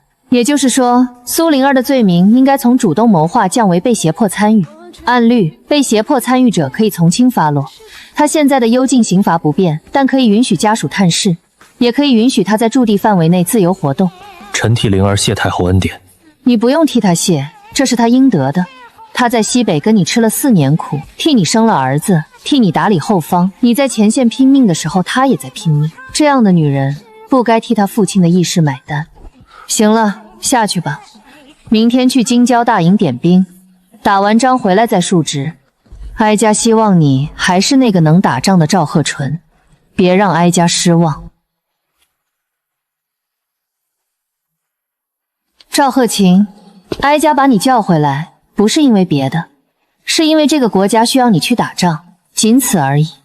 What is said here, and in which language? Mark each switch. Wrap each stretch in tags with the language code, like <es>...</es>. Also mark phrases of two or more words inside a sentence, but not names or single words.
<zh>也就是說，蘇靈兒的罪名應該從主動謀劃降為被脅迫參與。按律，被脅迫參與者可以從輕發落。他現在的幽禁刑罰不變，但可以允許家屬探視，也可以允許他在駐地範圍內自由活動。臣替靈兒謝太后恩典。你不用替他謝，這是他應得的。他在西北跟你吃了4年苦，替你生了兒子，替你打理後方。你在前線拼命的時候，他也在拼命。這樣的女人，不該替他父親的義士買單。行了，下去吧。明天去京郊大營點兵，打完仗回來再述職。哀家希望你還是那個能打仗的趙鶴淳，別讓哀家失望。趙鶴琴，哀家把你叫回來，不是因為別的，是因為這個國家需要你去打仗，僅此而已。</zh>